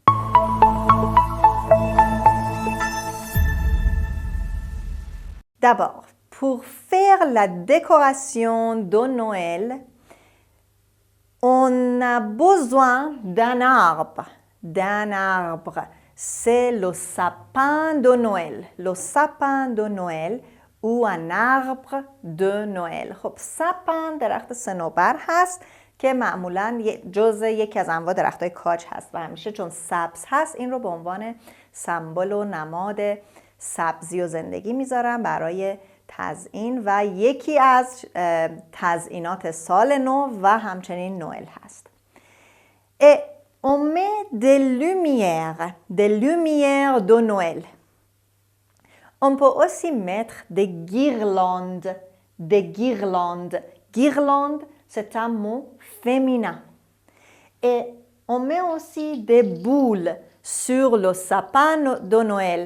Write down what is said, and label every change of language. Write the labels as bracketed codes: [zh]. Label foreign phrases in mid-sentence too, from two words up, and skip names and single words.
[fr] D'abord, pour faire la décoration de Noël, on a besoin d'un arbre. C'est le sapin de Noël. Le sapin de Noël ou un arbre de Noël. [fa] خب سپن درخت صنوبر هست که معمولاً جزء یکی از انواع درختای کاج هست و همیشه چون سبز هست این رو به عنوان سمبل و نماد سبزی و زندگی میذارن برای تزیین و یکی از تزیینات سال نو و همچنین نوئل هست. [fr] Et on met des lumières de Noël. On peut aussi mettre des guirlandes. Guirlande, c'est un mot féminin. Et on met aussi des boules sur le sapin de Noël.